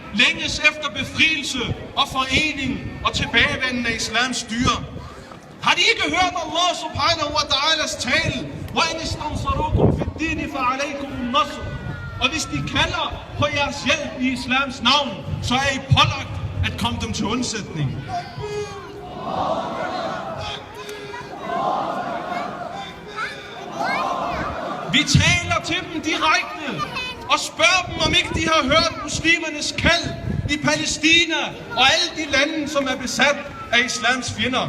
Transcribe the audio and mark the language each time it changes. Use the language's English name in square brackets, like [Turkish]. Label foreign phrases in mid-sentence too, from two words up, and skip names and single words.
[Danish] længes efter befrielse og forening og tilbagevendende af islams styre. Har de ikke hørt Allah [Arabic] سبحانه وتعالى [Danish] tale? [Arabic] وَإِنِ اسْتَنْصَرُوكُمْ فِي الدِّينِ فَعَلَيْكُمُ النَّصْرُ. [Danish] Og hvis de kalder på jeres hjælp i islams navn, så er I pålagt at komme dem til undsætning. Vi taler til dem direkte og spørger dem, om ikke de har hørt muslimernes kald i Palæstina og alle de lande, som er besat af islams fjender.